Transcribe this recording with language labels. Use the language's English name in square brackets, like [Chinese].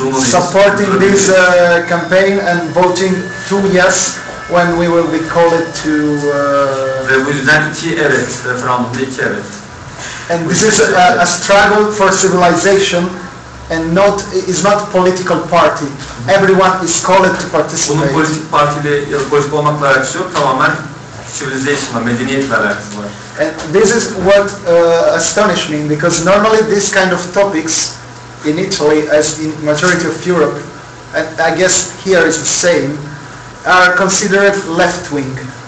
[English] Supporting this campaign and voting 2 yes. When we will be called to [Turkish] ve bu yüzden 2 evet, referandumda 2 evet. [English] And this is a struggle for civilization and is not political party. Everyone is called to participate. [Turkish] Bunun politik partiyle ya da politik olmakla alakası yok, tamamen civilization'la, medeniyetle alakası var. [English] And this is what astonished me, because normally this kind of topics in Italy, as in majority of Europe, and I guess here is the same, are considered left-wing.